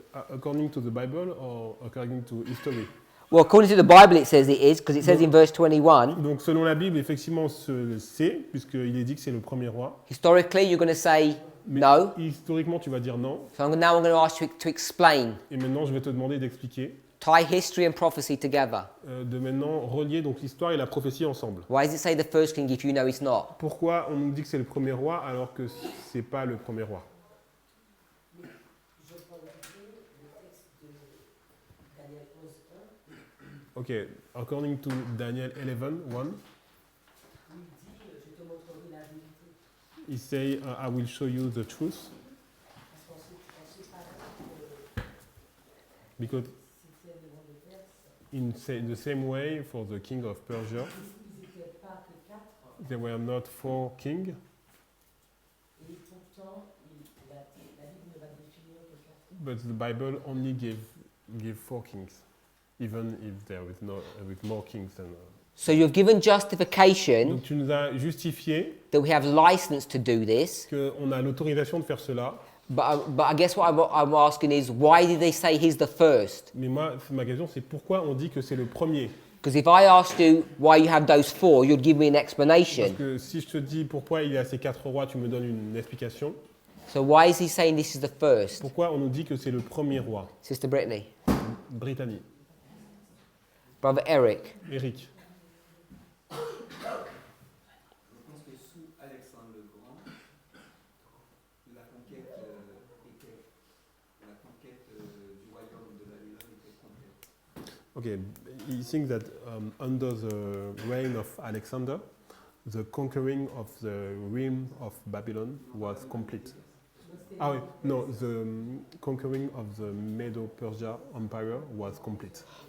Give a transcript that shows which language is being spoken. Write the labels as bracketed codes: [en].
[en] According to the Bible or according to history? Well, according to the Bible, it says it is, because it says in verse 21. [fr] Donc selon la Bible, effectivement, on se le sait, puisqu'il est dit que c'est le premier roi. [en] Historically, you're going to say [fr] Mais [en] no. [fr] historiquement, tu vas dire non. [en] So now I'm going to ask you to explain. [fr] Et maintenant, je vais te demander d'expliquer, [en] Tie history and prophecy together. [fr] de maintenant relier donc l'histoire et la prophétie ensemble. [en] Why does it say the first king if you know it's not? [fr] Pourquoi on nous dit que c'est le premier roi alors que c'est pas le premier roi? Je prends le texte de Daniel 11, 1. [en] Ok, according to Daniel 11, 1, [fr] Où il dit je te montrerai la vérité. [en] he say, I will show you the truth, [fr] Parce qu'ensuite, pas que [en] because [fr] c'était le roi de Perse. [en] in the same way for the king of Persia, [fr] Ils n'étaient pas que 4. [en] there were not 4 kings, [fr] Et pourtant, la Bible ne va définir que 4. [en] but the Bible only give 4 kings, even if there is no with more kings than. So you've given justification [fr] Donc tu nous as justifié [en] that we have license to do this, [fr] qu'on a l'autorisation de faire cela, [en] but I guess what I'm asking is why did they say he's the first? [fr] mais moi, ma question c'est pourquoi on dit que c'est le premier? [en] Because if I asked you why you have those 4, you'd give me an [fr] Parce [en] explanation. [fr] que si je te dis pourquoi il y a ces 4 rois, tu me donnes une explication. [en] So why is he saying this is the first? [fr] Pourquoi on nous dit que c'est le premier roi? [en] Sister Brittany, [fr] Britannie. [en] Brother Eric. [fr] Eric. Je pense que sous Alexandre le Grand, la conquête du royaume de Babylone était complète. [en] Okay, he thinks that under the reign of Alexander, the conquering of the realm of Babylon was complete. [fr] Ah oui, [en] no, the conquering of the Medo-Persia Empire was complete.